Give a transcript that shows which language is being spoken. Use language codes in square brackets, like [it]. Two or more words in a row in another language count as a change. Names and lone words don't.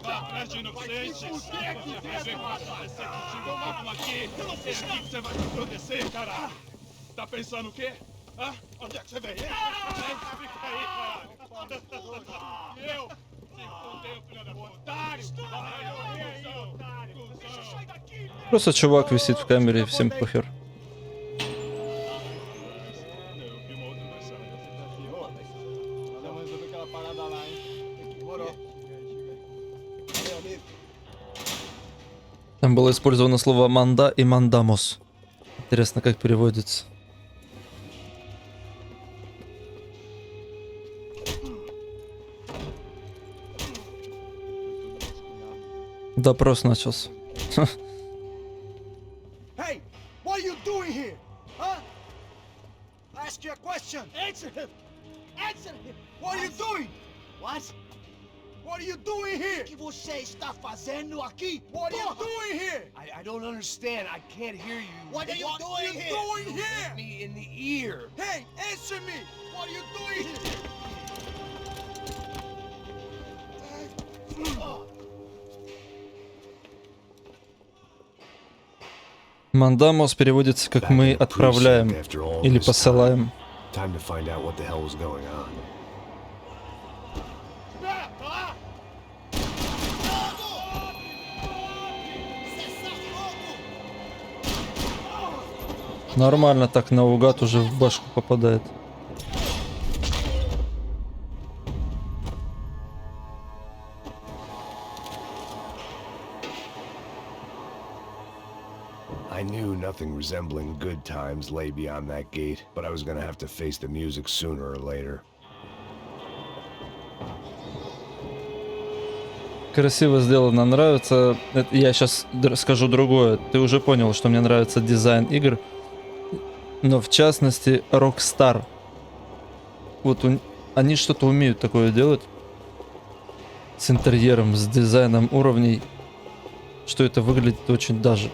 [pt] Vai atrás de inocentes! Vamos aqui! É aqui que você vai se proteger, cara! Tá pensando o quê? Hã? Onde é que você veio? Fica aí, caralho! Eu! Se fudeu, filha da puta! Otário! Vai morrer aí, otário! [ru] Просто чувак висит в камере, и всем похер. [pt] Eu vi uma outra mensagem. Valeu, mas eu vi aquela parada lá, hein? Demorou. Valeu, amigo. [ru] Там было использовано слово «манда» и «мандамос». Интересно, как переводится. Допрос начался. [en] Hey, what are you doing here? Huh? I ask you a question. Answer him. Answer him. What are you doing? What? What are you doing here? [pt] O que você está fazendo aqui? [en] What are you doing here? I don't understand. I can't hear you. What are you doing here? Hit me in the ear. Hey, answer me. What are you doing here? [ru] «Мандамос» переводится как «мы отправляем» или «посылаем». [en] Time to find out what the hell was going on. [pt] Espera, tá lá! [ru] Нормально так наугад уже в башку попадает. [en] I knew nothing resembling good times lay beyond that gate, but I was gonna have to face the music sooner or later. [ru] Красиво сделано, нравится. Я сейчас скажу другое. Ты уже понял, что мне нравится дизайн игр, но в частности Rockstar. Вот они что-то умеют такое делать с интерьером, с дизайном уровней, что это выглядит очень даже.